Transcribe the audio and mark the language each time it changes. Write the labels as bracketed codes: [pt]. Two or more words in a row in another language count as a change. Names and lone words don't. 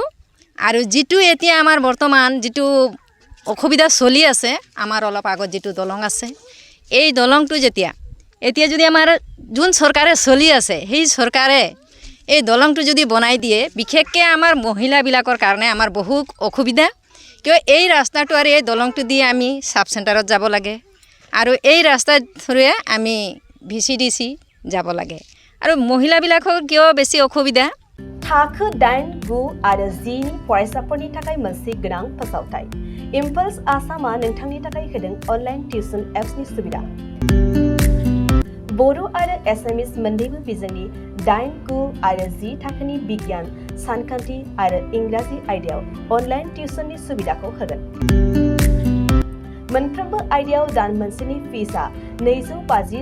[as] আৰু যিটো এতিয়া আমাৰ বৰ্তমান যিটো অসুবিধা চলি আছে, আমাৰ অলপ আগত যিটো দলং আছে, এই দলংটো এতিয়া যদি আমাৰ যোন চৰকাৰে চলি আছে, সেই চৰকাৰে এই দলংটো যদি বনাই দিয়ে, বিশেষকৈ আমাৰ মহিলাবিলাকৰ কাৰণে আমাৰ বহুত অসুবিধা। কিয় এই ৰাস্তাটো আৰু এই দলংটো দিয়ে আমি [en] sub centreত [as] যাব লাগে, আৰু এই ৰাস্তাৰ থ্ৰুৱে আমি VCDC যাব লাগে আৰু মহিলাবিলাকৰ কিয় বেছি অসুবিধা [brx] थाखो 8, 9 आरो 10 नि फरायसाफोरनि थाखाय मोनसे गोनां फोसावथाय इम्पल्स आसामा नोंथांनि थाखाय होदों [en] online tuition appsni [brx] सुबिदा बर' आरो एसामिस मोन्नैबो बिजोंनि 8, 9 आरो 10 थाखोनि बिगियान सानखान्थि आरो इंराजि आयदायाव [en] online tuitionni [brx] सुबिदाखौ होगोन मोनफ्रोमबो आयदायाव दान मोनसेनि फिसआ 250